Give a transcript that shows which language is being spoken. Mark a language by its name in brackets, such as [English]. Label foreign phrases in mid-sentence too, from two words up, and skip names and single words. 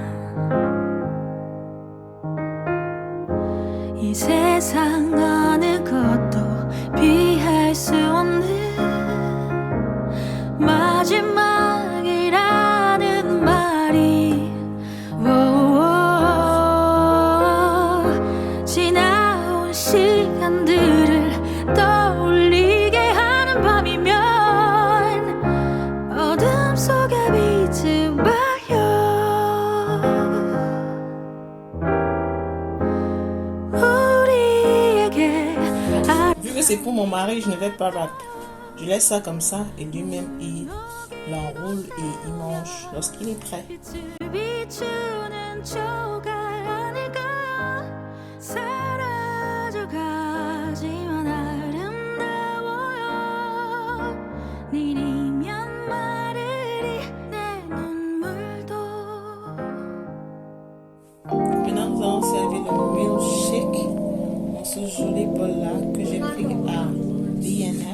[Korean] 이 세상 어느 것도 피할 수 없는 마지막이라는 말이 지나온 시간들을 떠올리게 하는 밤이면 어둠 속에 빛을 봐요. [French] Vu que c'est pour mon mari, je ne vais pas wrap. Je laisse ça comme ça et lui-même il l'enroule et il mange lorsqu'il est prêt. [Korean] 빛을 비추는 조각 아닐까요? 사라져가지만 아름다워요. 내리면 마르리 내 눈물도. [French] Maintenant, nous allons servir le milkshake dans ce joli bol-là que j'ai pris à B&M.